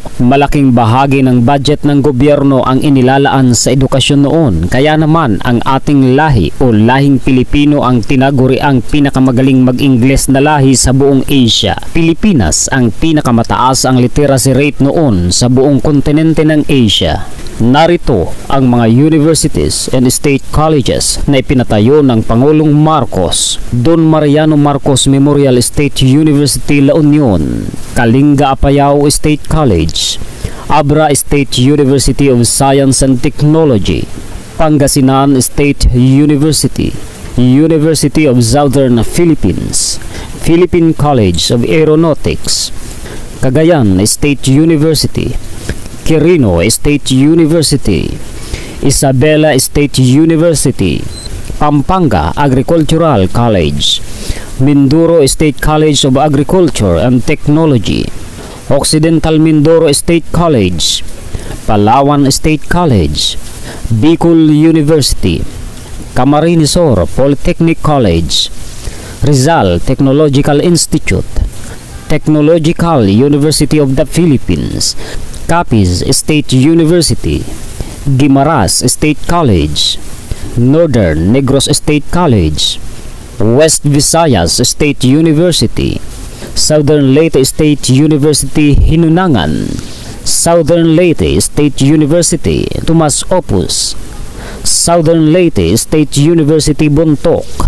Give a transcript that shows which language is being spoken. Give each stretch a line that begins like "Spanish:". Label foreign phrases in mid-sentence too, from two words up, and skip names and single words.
Filipino: Malaking bahagi ng budget ng gobyerno ang inilalaan sa edukasyon noon. Kaya naman ang ating lahi o lahing Pilipino ang tinaguri ang pinakamagaling mag-Ingles na lahi sa buong Asia. Pilipinas ang pinakamataas ang
English: literacy rate
Filipino: noon sa buong kontinente ng Asia. Narito ang mga
English: universities and state colleges
Filipino: na ipinatayo ng Pangulong Marcos. Don Mariano Marcos Memorial State University La Union, Kalinga Apayao State College, Abra State University of Science and Technology, Pangasinan State University, University of Southern Philippines, Philippine College of Aeronautics, Cagayan State University, Quirino State University, Isabela State University, Pampanga Agricultural College, Mindoro State College of Agriculture and Technology, Occidental Mindoro State College, Palawan State College, Bicol University, Camarines Sur Polytechnic College, Rizal Technological Institute, Technological University of the Philippines, Capiz State University, Guimaras State College, Northern Negros State College, West Visayas State University, Southern Leyte State University Hinunangan, Southern Leyte State University Tomas Opus, Southern Leyte State University Bontoc,